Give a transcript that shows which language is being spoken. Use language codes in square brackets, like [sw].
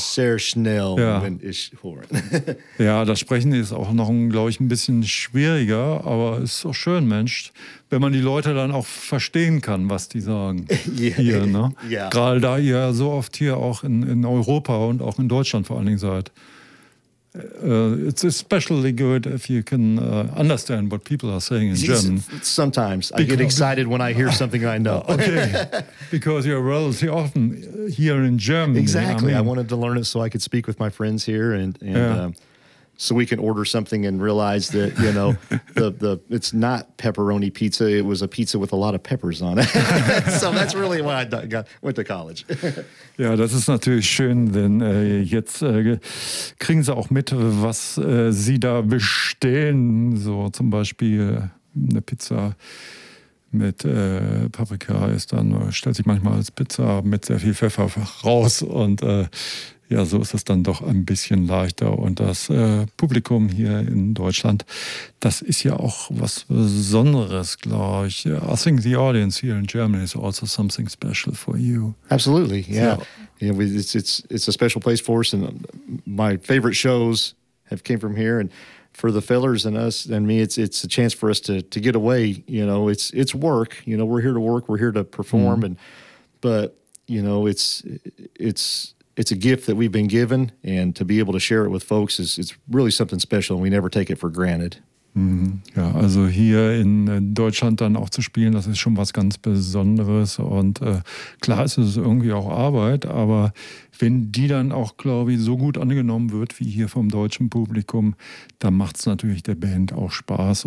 [de] Sehr schnell, ja. Wenn ich höre. Ja, das Sprechen ist auch noch, glaube ich, ein bisschen schwieriger, aber ist auch schön, Mensch, wenn man die Leute dann auch verstehen kann, was die sagen. [en] Yeah. [de] Hier, ne? [en] Yeah. [de] Gerade da ihr so oft hier auch in Europa und auch in Deutschland vor allen Dingen seid. [en] It's especially good if you can understand what people are saying in German. Sometimes. I get excited when I hear something I know. Okay. Because you're relatively often here in Germany. Exactly. I wanted to learn it so I could speak with my friends here so we can order something and realize that, you know, the it's not pepperoni pizza. It was a pizza with a lot of peppers on it. So that's really why I went to college. [de] Ja, das ist natürlich schön, denn jetzt kriegen sie auch mit, was sie da bestellen. So zum Beispiel eine Pizza mit Paprika ist dann, stellt sich manchmal als Pizza mit sehr viel Pfeffer raus und ja, so ist es dann doch ein bisschen leichter. Und das Publikum hier in Deutschland, das ist ja auch was Besonderes, glaube ich. [en] I think the audience here in Germany is also something special for you. Absolutely, yeah. So, you know, it's a special place for us, and my favorite shows have came from here. And for the fellers and us and me, it's a chance for us to get away. You know, it's work. You know, we're here to work. We're here to perform. Mm. It's a gift that we've been given, and to be able to share it with folks is really something special, and we never take it for granted. Mm-hmm. [de] Ja, also hier in Deutschland dann auch zu spielen, das ist schon was ganz Besonderes. Und klar ist es irgendwie auch Arbeit, aber wenn die dann auch, glaube ich, so gut angenommen wird wie hier vom deutschen Publikum, dann macht es natürlich der Band auch Spaß.